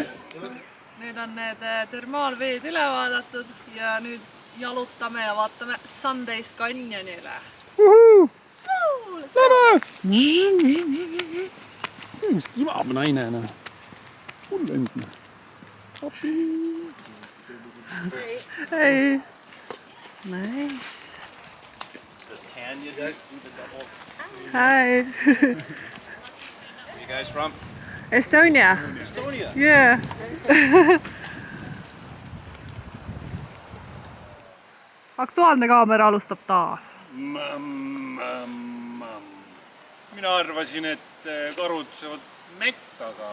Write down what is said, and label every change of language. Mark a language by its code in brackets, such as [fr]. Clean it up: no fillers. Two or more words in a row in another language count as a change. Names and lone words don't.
[et] Nüüd on need termaalveed üle vaadatud ja nüüd jalutame ja vaatame Sundays Canyonile. Lähme! See on kimab naine, noh. Hull endne. Api! [en] Hey! Nice! Does Tanya do the double? Hi! Where you guys from? Estonia! Estonia. Yeah! [et] Aktuaalne kaamera alustab taas. Mina arvasin, et karud söövad mett, aga